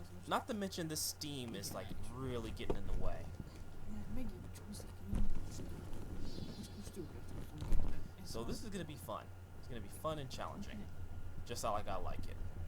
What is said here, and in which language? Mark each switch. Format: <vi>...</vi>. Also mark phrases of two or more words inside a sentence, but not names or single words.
<en>Not to mention this steam is like really getting in the way.</en> <hu>Megint csúszik minden. Most jó voltam.</hu> <en>So this is gonna be fun. It's gonna be fun and challenging, just how like I like it.</en>